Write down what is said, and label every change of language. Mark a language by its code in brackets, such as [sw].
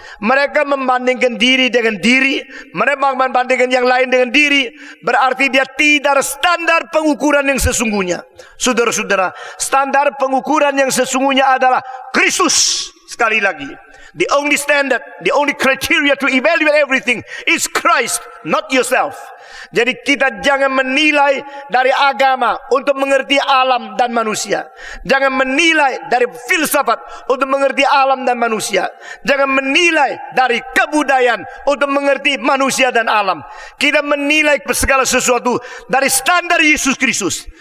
[id] Mereka membandingkan diri dengan diri, mereka membandingkan yang lain dengan diri, berarti dia tidak ada standar pengukuran yang sesungguhnya. Saudara-saudara, standar pengukuran yang sesungguhnya adalah Kristus. Sekali lagi, [en] the only standard, the only criteria to evaluate everything is Christ, not yourself. [id] Jadi kita jangan menilai dari agama untuk mengerti alam dan manusia. Jangan menilai dari filsafat untuk mengerti alam dan manusia. Jangan menilai dari kebudayaan untuk mengerti manusia dan alam. Kita menilai segala sesuatu dari standar Yesus Kristus.